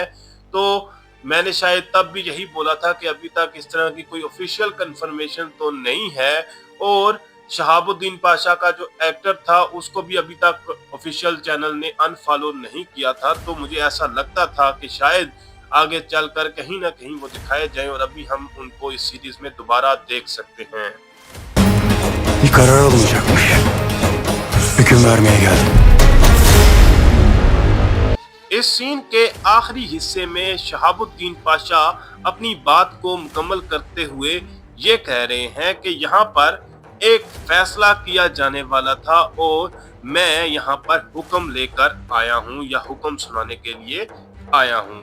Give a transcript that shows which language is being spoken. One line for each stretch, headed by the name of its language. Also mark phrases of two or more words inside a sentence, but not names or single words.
Hindi: तो मैंने शायद तब भी यही बोला था कि अभी तक इस तरह की कोई
English: official confirmation
Hindi: तो नहीं है और शहाबुद्दीन पाशा का जो एक्टर था उसको भी अभी तक
English: official channel
Hindi: ने अनफॉलो नहीं किया था। तो मुझे ऐसा लगता था कि शायद आगे चलकर कहीं ना कहीं वो दिखाए जाएं और अभी हम उनको इस सीरीज में दोबारा देख सकते हैं।
Turkish: Bir karar alınacakmış. Hüküm vermeye geldim।
Hindi: इस सीन के आखिरी हिस्से में शहाबुद्दीन पाशा अपनी बात को मुकम्मल करते हुए ये कह रहे हैं कि यहाँ पर एक फैसला किया जाने वाला था और मैं यहाँ पर हुक्म लेकर आया हूँ या हुक्म सुनाने के लिए आया हूँ।